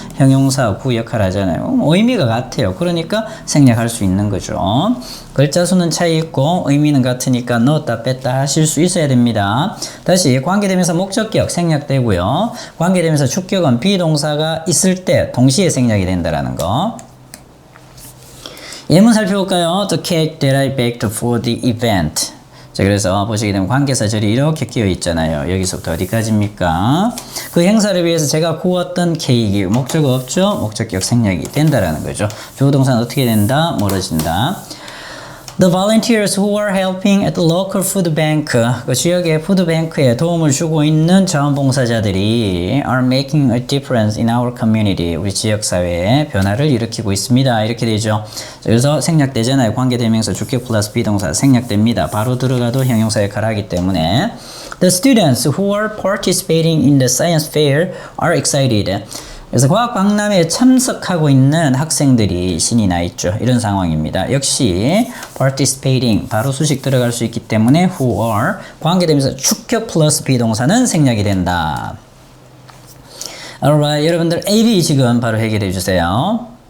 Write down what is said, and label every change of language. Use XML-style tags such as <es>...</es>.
<ko>형용사 구 역할 하잖아요. 의미가 같아요. 그러니까 생략할 수 있는 거죠. 글자 수는 차이 있고 의미는 같으니까 넣었다 뺐다 하실 수 있어야 됩니다. 다시 관계대명사 목적격 생략되고요. 관계대명사 주격은 비동사가 있을 때 동시에 생략이 된다라는 거. 예문 살펴볼까요?</ko> <en>The cake that I baked for the event.</en> <ko>자, 그래서 보시게 되면 관계사절이 이렇게 끼어 있잖아요. 여기서부터 어디까지입니까? 그 행사를 위해서 제가 구웠던 케이크. 목적어 없죠? 목적격 생략이 된다라는 거죠. 주어 동사는 어떻게 된다? 멀어진다.</ko> <en>The volunteers who are helping at the local food bank,</en> <ko>그 지역의 푸드뱅크에 도움을 주고 있는 자원봉사자들이</ko> <en>are making a difference in our community.</en> <ko>우리 지역사회에 변화를 일으키고 있습니다. 이렇게 되죠. 그래서 생략되잖아요. 관계대명사 주격 플러스 비동사 생략됩니다. 바로 들어가도 형용사 역할을 하기 때문에</ko> <en>The students who are participating in the science fair are excited.</en> <ko>그래서 과학박람회에 참석하고 있는 학생들이 신이 나 있죠. 이런 상황입니다. 역시 participating 바로 수식 들어갈 수 있기 때문에 who are 관계되면서 주격 플러스 비동사는 생략이 된다.</ko> <en>Alright,</en> <ko>여러분들 A, B 지금 바로 해결해 주세요.</ko>